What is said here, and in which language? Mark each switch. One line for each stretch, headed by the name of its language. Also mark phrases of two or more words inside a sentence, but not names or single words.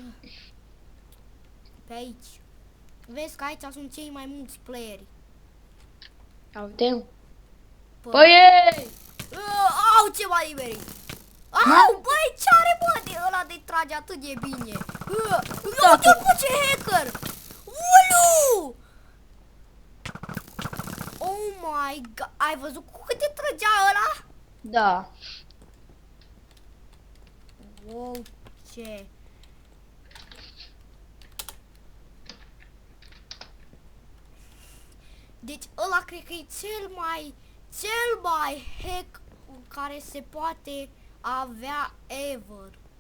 Romanian: Pe aici. Vezi că aici sunt cei mai mulți playeri. Uite. Pe... Păi ei! Au, ce m-a nimerit! Au, băi, ce are, bă, de ăla de trage atât de bine? Uite-l, bă, ce hacker! Ulu!
English: Oh my god,
Romanian: ai văzut cu cât te trăgea ăla? Da. Wow, ce... Deci ăla cred că e cel mai hack care se poate avea ever.